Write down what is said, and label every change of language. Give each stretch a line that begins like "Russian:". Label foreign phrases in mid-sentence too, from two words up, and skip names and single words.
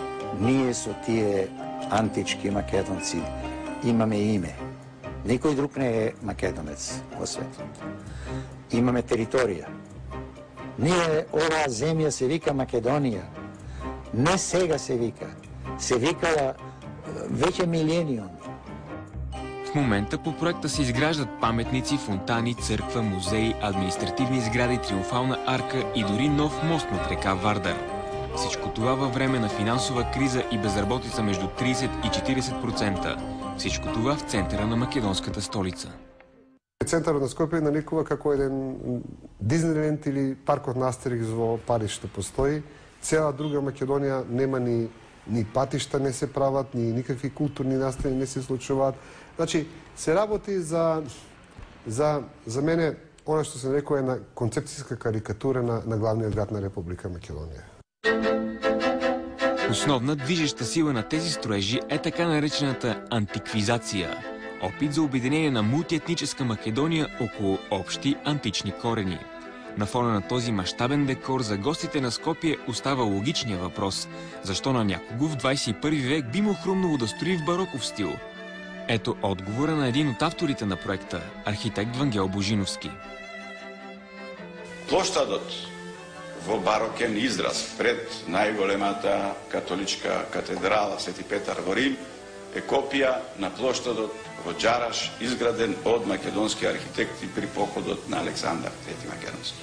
Macedonian: Ние со тие антички македонци имаме име. Никој друг не е македонец во светот. Имаме територија. Ние, оваа земја се вика Македонија. Не сега се вика. Се викала веќе милениум.
Bulgarian: В момента по проекта се изграждат паметници, фонтани, църква, музеи, административни сгради, триумфална арка и дори нов мост над река Вардар. Всичко това във време на финансова криза и безработица между 30 и 40%. Всичко това в центъра на македонската столица.
Macedonian: Центарот на Скопје нарекува како еден Диснейленд или паркот на Астерикс во Париж што постои. Цела друга Македонија нема ни патишта не се прават, ни никакви културни настани не се случуваат. Значи, се работи за мене, она што се нарекува една концепцијска карикатура на главниот град на Република Македонија.
Bulgarian: Основна движеща сила на тези строежи е така наречената антиквизация. Опит за обединение на мултиетническа Македония около общи антични корени. На фона на този мащабен декор за гостите на Скопие остава логичният въпрос. Защо на някого в 21 век би му хрумнало да строи в бароков стил? Ето отговора на един от авторите на проекта, архитект Вангел Божиновски.
Macedonian: Площадот во барокен израз пред најголемата католичка катедрала Свети Петар во Рим е копија на площадот во Джараш, изграден од македонски архитекти при походот на Александар III Македонски.